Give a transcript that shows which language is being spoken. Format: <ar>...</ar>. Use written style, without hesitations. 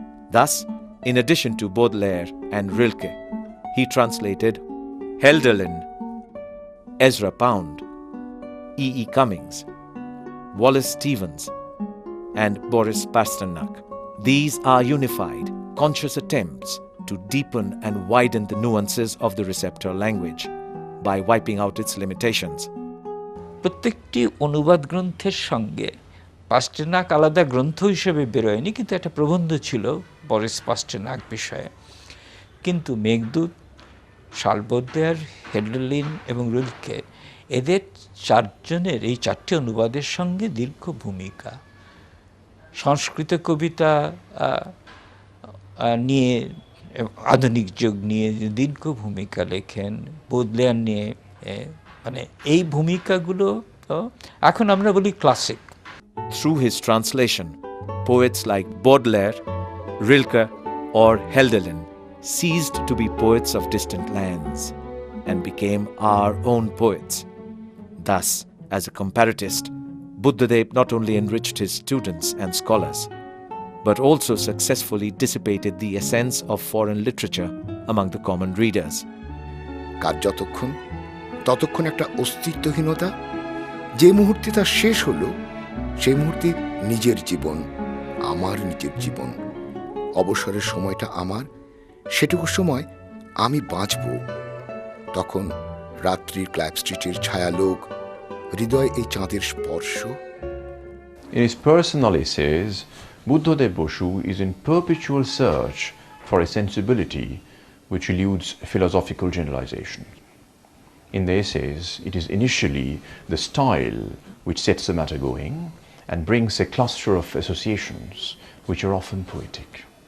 <en>Thus, in addition to Baudelaire and Rilke, he translated Hölderlin, Ezra Pound, E. Cummings, Wallace Stevens, and Boris Pasternak. These are unified, conscious attempts to deepen and widen the nuances of the receptor language by wiping out its limitations.</en> <bn>প্রত্যেকটি অনুবাদ গ্রন্থের সঙ্গে পাস্টেরনাক আলাদা গ্রন্থ হিসেবে বেরোয়নি, কিন্তু একটা প্রবন্ধ ছিল বরিস পাস্টেরনাক বিষয়ে। কিন্তু মেঘদূত, শালবোদ্দের, হেডলিন এবং রিলকে, এদের চারজনের এই চারটি অনুবাদের সঙ্গে দীর্ঘ ভূমিকা। সংস্কৃত কবিতা নিয়ে, আধুনিক যুগ নিয়ে দীর্ঘ ভূমিকা লেখেন, বোদলেয়ার নিয়ে, মানে এই ভূমিকাগুলো এখন আমরা বলি classic.</bn> <en>Through his translation, poets like Baudelaire, Rilke, or Hölderlin ceased to be poets of distant lands and became our own poets. Thus, as a comparatist, Buddhadeb not only enriched his students and scholars, but also successfully dissipated the essence of foreign literature among the common readers.</en> <bn>কাজ যতক্ষণ ততক্ষণ একটা অস্তিত্বহীনতা, যে মুহূর্তে তা শেষ হলো সেই মুহূর্তে নিজের জীবন, আমার নিজের জীবন, অবসরের সময়টা আমার, সেটুকু সময় আমি বাঁচব। তখন রাত্রির ক্লার্ক স্ট্রিটের ছায়ালোক, হৃদয় এই চাঁদের স্পর্শ।</bn> <en>In his personal essays, Buddhadeb Basu is in perpetual search for a sensibility which eludes philosophical generalization. In the essays, it is initially the style which sets the matter going and brings a cluster of associations which are often poetic.</en>